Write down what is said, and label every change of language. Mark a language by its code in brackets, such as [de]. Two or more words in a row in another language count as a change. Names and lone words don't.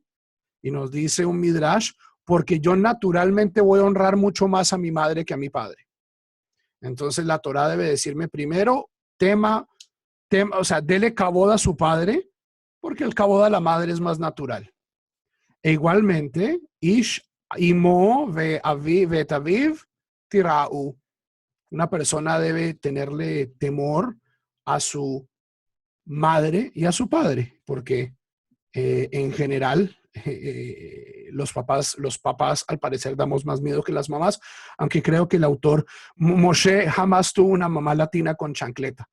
[es] Y nos dice un midrash, porque yo naturalmente voy a honrar mucho más a mi madre que a mi padre. Entonces la Torah debe decirme primero, o sea, dele kavod a su padre, porque el kavod a la madre es más natural. E igualmente, [he] איש אמו ואביו תיראו. [es] Una persona debe tenerle temor a su madre y a su padre, porque en general los papás al parecer damos más miedo que las mamás, aunque creo que el autor Moshe jamás tuvo una mamá latina con chancleta.